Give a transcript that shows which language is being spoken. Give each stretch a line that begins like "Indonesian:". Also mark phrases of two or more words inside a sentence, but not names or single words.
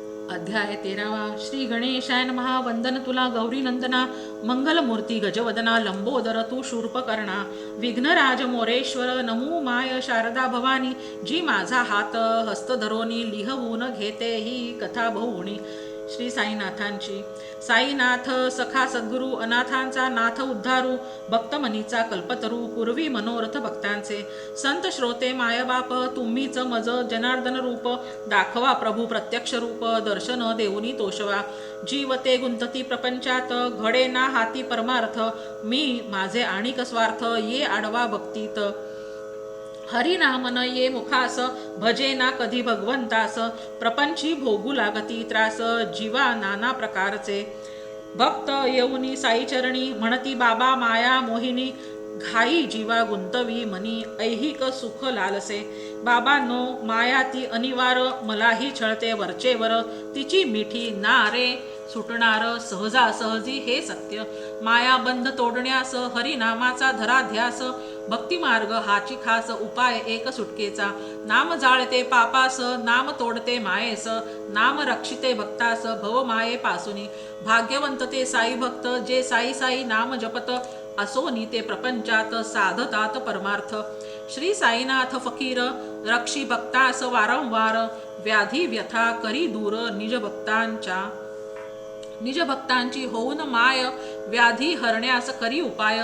Sanskrit: अध्याय 13. श्री गणेशाय नमः.
Marathi: वंदन तुला गौरी नंदना, मंगलमूर्ती गजवदना, लंबोदर तू शूर्पकर्णा, विघ्नराज मोरेश्वर, नमो माय शारदा भवानी, जी माझा हात हस्त धरोनी, लिहवून घेते ही कथा बहुणी. श्री साईनाथांची. साईनाथ सखा सद्गुरु, अनाथांचा नाथ उद्धारू, भक्तमनीचा कल्पतरू, पूर्वी मनोरथ भक्तांचे. संत श्रोते मायबाप तुम्हीच मज, जनार्दन रूप दाखवा प्रभू प्रत्यक्ष रूप, दर्शन देऊनी तोषवा. जीवते गुंतती प्रपंचात, घडे ना हाती परमार्थ, मी माझे आणिक स्वार्थ, ये आडवा भक्तीत. हरिनाम न ये मुखास, भजे ना कधी भगवंतास, प्रपंची भोगू लागती त्रास, जीवा नाना प्रकारचे. भक्त येऊनी साई चरणी, म्हणती बाबा माया मोहिनी, घाई जीवा गुंतवी मनी, ऐहिक सुख लालसे. बाबांनो माया ती अनिवार, मलाही छळते वरचेवर, तिची मिठी ना रे सुटणार सहजासहजी हे सत्य. माया बंध तोडण्यास हरिनामाचा धरा ध्यास, भक्तिमार्ग हाची खास, उपाय एक सुटकेचा. नाम जाळते पापास, नाम तोडते मायेस, नाम रक्षिते भक्तास भव माये पासुनी. भाग्यवंत ते साई भक्त, जे साई साई नाम जपत, असोनी ते प्रपंचात साधतात परमार्थ. श्री साईनाथ फकीर, रक्षी भक्तास वारंवार, व्याधी व्यथा करी दूर, निज भक्तांची होऊन माय, व्याधी हरण्यास करी उपाय.